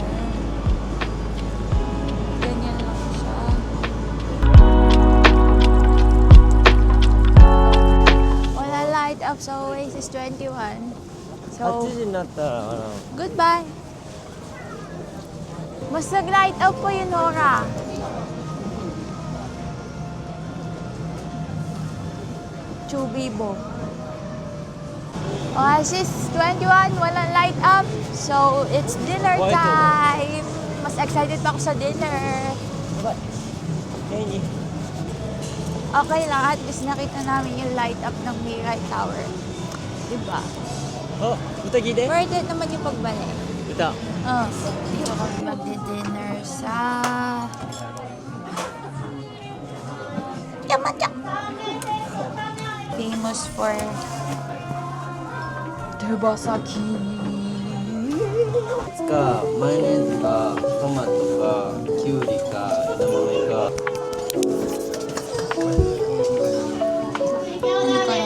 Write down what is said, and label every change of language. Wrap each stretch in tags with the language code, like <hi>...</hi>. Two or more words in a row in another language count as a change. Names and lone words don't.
<tl>Ganyan lang siya.</tl> <en>Light up</en> <tl>sa Oasis 21. So,</tl> <ja>8時になったら</ja> <tl>goodbye. Mas nag-</tl> <en>light up</en> <tl>po yun, Nora. Chubibo.</tl> <en>Oasis 21, walang light up. So, it's dinner time.</en> <tl>Mas excited pa ako sa dinner. Okay lang, at least nakita namin yung</tl> <en>light up</en> <tl>ng Mirai Tower. Diba?</tl> <ja>あ、歌聞いて。</ja> <tl>Worth it naman yung pagbalik.</tl> <ja>歌。</ja> <tl>Dito kami magdi-dinner sa... Yamada!</tl> <en>Famous for... Tebasaki.</en> <ja>か、マヨネーズか、トマトか、キュウリか、枝豆か。</ja> <tl>Ano kaya?</tl>